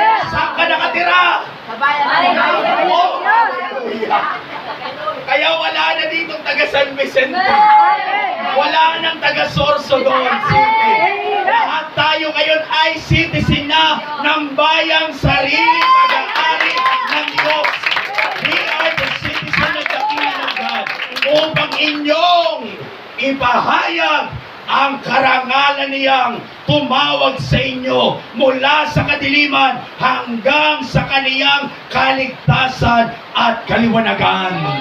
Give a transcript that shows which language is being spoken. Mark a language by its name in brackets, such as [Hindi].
[Filipino] Saan ka nakatira? Oh, kaya wala na dito taga San Vicente. Wala nang taga Sorsogon City. Lahat tayo ngayon ay citizen na ng bayang sarili pag-aari ng Diyos. [English] We are the citizen of the kingdom of God. [Filipino] Upang inyong ipahayag ang karangalan niyang tumawag sa inyo mula sa kadiliman hanggang sa kaniyang kaligtasan at kaliwanagan.